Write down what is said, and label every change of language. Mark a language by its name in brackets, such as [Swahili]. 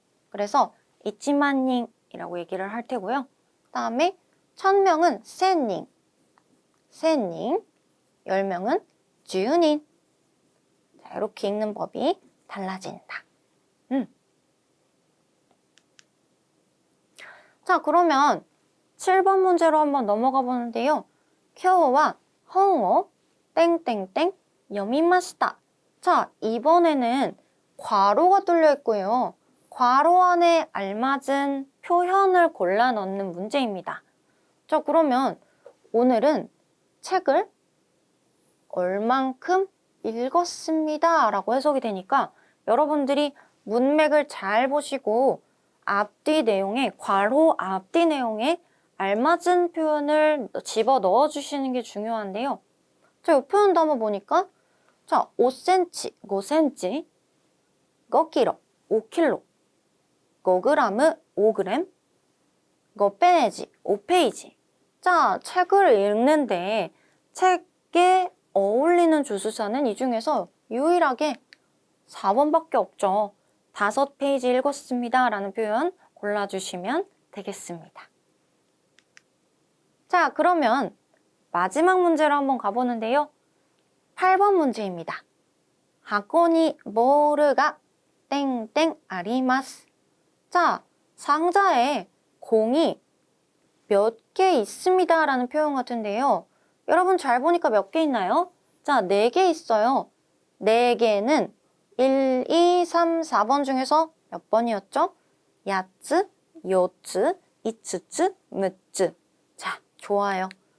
[Korean] 그래서 이치만닝이라고 얘기를 할 테고요. 그 다음에 1000명은 센닝, 10명은 주유닌. 자, 이렇게 읽는 법이 달라진다. 자, 그러면 7번 문제로 한번 넘어가 보는데요. [Japanese] 今日は本を 땡땡땡読みました. [Korean] 자, 이번에는 괄호가 뚫려 있고요. 괄호 안에 알맞은 표현을 골라 넣는 문제입니다. 자, 그러면 오늘은 책을 얼만큼 읽었습니다. 라고 해석이 되니까 여러분들이 문맥을 잘 보시고 앞뒤 내용에, 괄호 앞뒤 내용에 알맞은 표현을 집어 넣어 주시는 게 중요한데요. 자, 이 표현도 한번 보니까 자, 5cm, 5cm, 5kg, 5kg, 5g, 5g, 5페이지, 5페이지. 자, 책을 읽는데 책에 어울리는 주수사는 이 중에서 유일하게 4번밖에 없죠. 5페이지 읽었습니다. 라는 표현 골라주시면 되겠습니다. 자, 그러면 마지막 문제로 한번 가보는데요. 8번 문제입니다. [Japanese] 箱にボールが땡땡あります. 자, [Korean] 상자에 공이 몇 개 있습니다 라는 표현 같은데요. 여러분 잘 보니까 몇 개 있나요? 자, 4개 있어요. 4개는 1, 2, 3, 4번 중에서 몇 번이었죠? 야츠, 요츠, 이츠츠, 무츠. 자, 좋아요.